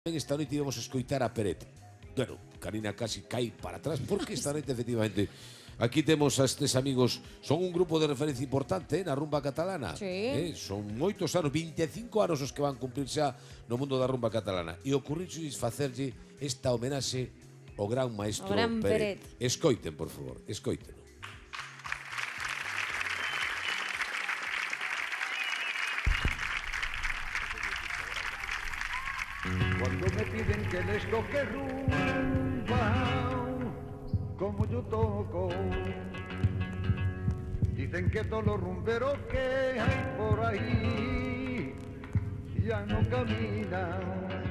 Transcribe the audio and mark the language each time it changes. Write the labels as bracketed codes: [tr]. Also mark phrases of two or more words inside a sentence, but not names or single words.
[gl] Esta noite íbamos a escoitar a Peret. Bueno, Karina casi cae para atrás porque esta noite efectivamente aquí temos a estes amigos. Son un grupo de referencia importante na rumba catalana. Sí. Son moitos anos, 25 anos os que van cumplir xa no mundo da rumba catalana. E ocurriuxos facerlle esta homenaxe ao gran maestro O gran Peret. Peret. Escoiten, por favor, escoiten. [es] Cuando me piden que les toque rumba, como yo toco, dicen que todos los rumberos que hay por ahí ya no caminan.